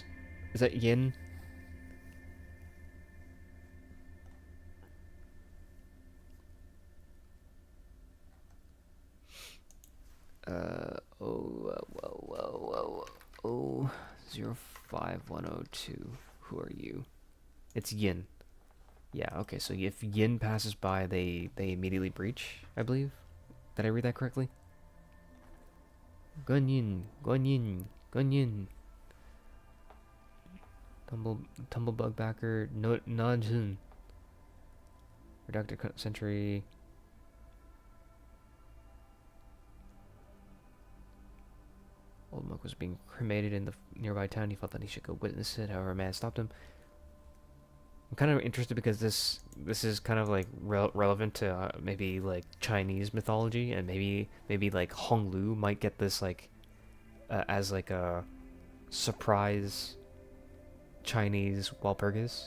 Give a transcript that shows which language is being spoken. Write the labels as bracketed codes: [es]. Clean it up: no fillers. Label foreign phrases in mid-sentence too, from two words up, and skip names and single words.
[en] Is that yin? Oh, 05102. Who are you? It's yin. Yeah, okay, so if yin passes by, they immediately breach, I believe. Did I read that correctly? Gunyin, Gunyin, Gunyin. Tumblebug backer, no, Najun. Reductor Sentry. Old monk was being cremated in the nearby town. He felt that he should go witness it. However, a man stopped him. I'm kind of interested because this is kind of like relevant to maybe like Chinese mythology, and maybe like Honglu might get this like as like a surprise Chinese Walpurgis.